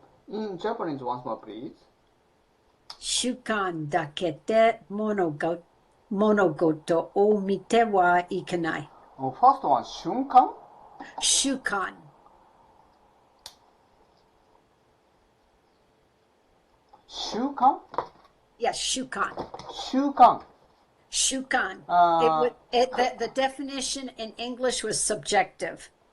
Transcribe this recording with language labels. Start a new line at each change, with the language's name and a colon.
English: In Japanese, once more, please.
Japanese: 習慣だけで物事を見てはいけない。
English: First one, 瞬間
Japanese: 習慣。習慣
English: Yes,
Japanese: 習慣。習慣 Shukan. Uh,
English: The definition in English was subjective.